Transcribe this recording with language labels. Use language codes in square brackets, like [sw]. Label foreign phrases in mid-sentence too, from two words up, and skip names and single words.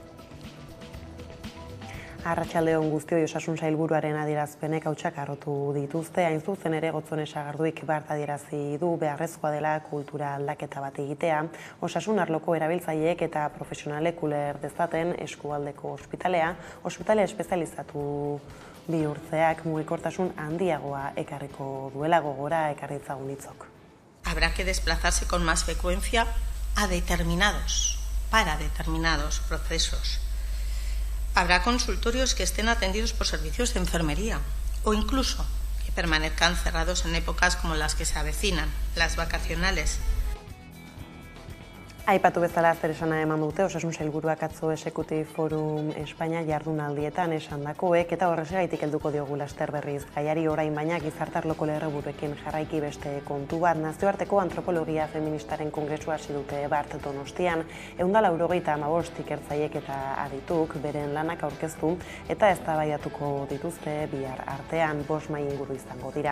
[eu] Arratsalde on guztioi, Osasun Sailburuaren adierazpenek hautsak harrotu dituzte, hain zuzen ere Gotzone Sagarduik bart adierazi du beharrezkoa dela kultura aldaketa bat egitea, osasun arloko erabiltzaileek eta profesionalek uler dezaten eskualdeko ospitale espezializatu bihurtzeak mugikortasun handiagoa ekarriko duela, gogora ekarri ditzagun hitzok. [es] Habrá que desplazarse con más frecuencia para determinados procesos. Habrá consultorios que estén atendidos por servicios de enfermería o incluso que permanezcan cerrados en épocas como las que se avecinan, las vacacionales. [eu] Aipatu bezala zer esana eman dute Osasun Sailburuak atzo Executive Forum Espainia jardunaldietan esandakoek, eta horrexegatik helduko diogu laster berriz gaiari, orain baina gizartarloko lerroburuekin jarraiki beste kontu bat. Nazioarteko antropologia feministaren kongresua hasi dute bart Donostian, 195 ikertzaileek eta adituk beren lanak aurkeztu eta eztabaidatuko dituzte bihar artean, 5 mahai inguru izango dira.